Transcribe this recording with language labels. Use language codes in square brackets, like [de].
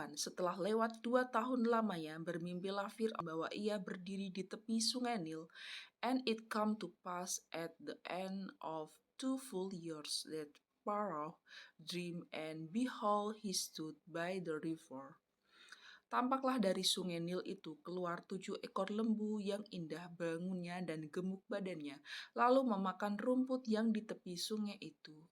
[id] Setelah lewat 2 tahun lamanya, bermimpilah Fir'aun bahwa ia berdiri di tepi sungai Nil. [en] And it come to pass at the end of 2 full years that Pharaoh dreamed, and behold, he stood by the river. [id] Tampaklah dari sungai Nil itu keluar 7 ekor lembu yang indah bangunnya dan gemuk badannya, lalu memakan rumput yang di tepi sungai itu.